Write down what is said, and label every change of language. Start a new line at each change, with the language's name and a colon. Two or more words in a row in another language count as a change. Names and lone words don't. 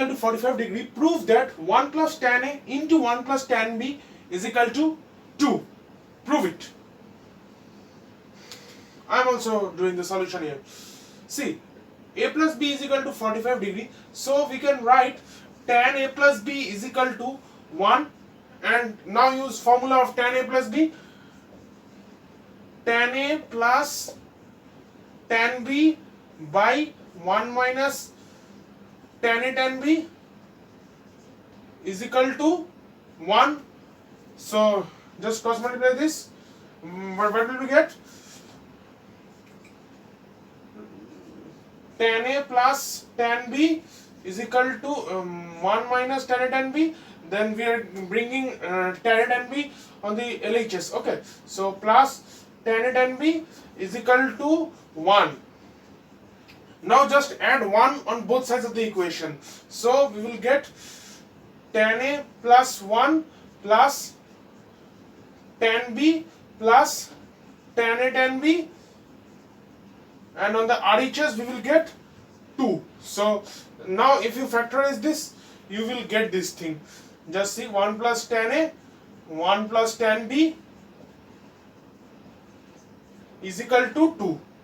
English: to 45 degree, prove that 1 plus tan a into 1 plus tan b is equal to 2. Prove it. I am also doing the solution here. See, a plus b is equal to 45 degree. So we can write tan a plus b is equal to 1, and now use formula of tan a plus b. Tan a plus tan b by 1 minus tan a tan b is equal to 1. So just cross multiply this. What will we get? Tan a plus tan b is equal to 1 minus tan a tan b. Then we are bringing tan a tan b on the LHS. Okay, so plus tan a tan b is equal to 1. Now just add 1 on both sides of the equation. So we will get tan a plus 1 plus tan b plus tan a tan b, and on the RHS we will get 2. So now if you factorize this, you will get this thing. Just see, 1 plus tan a, 1 plus tan b is equal to 2.